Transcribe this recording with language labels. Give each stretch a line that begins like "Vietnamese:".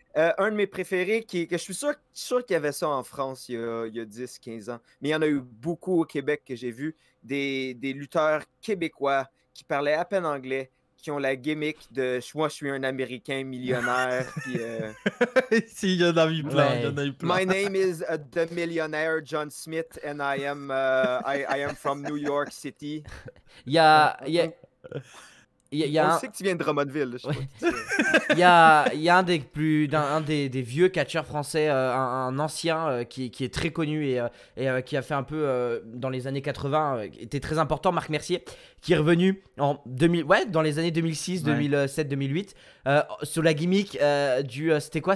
French: Un de mes préférés, que je suis sûr qu'il y avait ça en France il y a 10-15 ans, mais il y en a eu beaucoup au Québec que j'ai vu, des lutteurs québécois qui parlaient à peine anglais, qui ont la gimmick de « moi, je suis un Américain millionnaire ». Si, il y en a eu plein.
English: My name is the millionaire John Smith and I am from New York City.
French: On sait que tu viens de Drummondville. Il y a un des vieux catcheurs français, un ancien qui est très connu et qui a fait un peu dans les années 80, était très important, Marc Mercier, qui est revenu dans les années 2006, 2007, 2008, sur la gimmick c'était quoi?